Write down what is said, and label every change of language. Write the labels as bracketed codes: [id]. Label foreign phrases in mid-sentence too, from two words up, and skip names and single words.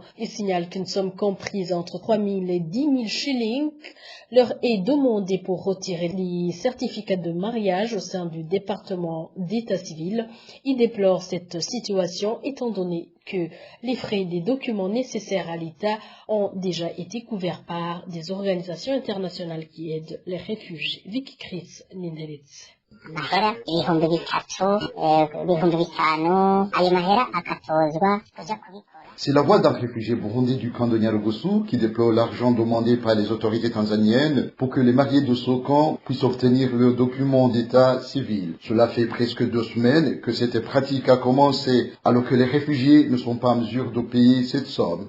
[fr] Ils signalent qu'une somme comprise entre 3 000 et 10 000 shillings leur est demandée pour retirer les certificats de mariage au sein du département d'état civil. Ils déplorent cette situation étant donné que les frais des documents nécessaires à l'État ont déjà été couverts par des organisations internationales qui aident les réfugiés. Vicky Chris Ninderitz. [rn] amahera ibihumbi bitatu ibihumbi bitanu ayo mahera akatozwa kuja kubikora. [fr] C'est la voix d'un réfugié burundais du camp de Nyarugusu qui déplore l'argent demandé par les autorités tanzaniennes pour que les mariés de ce camp puissent obtenir leurs documents d'état civil. Cela fait presque 2 semaines que cette pratique a commencé alors que les réfugiés ne sont pas en mesure de payer cette somme.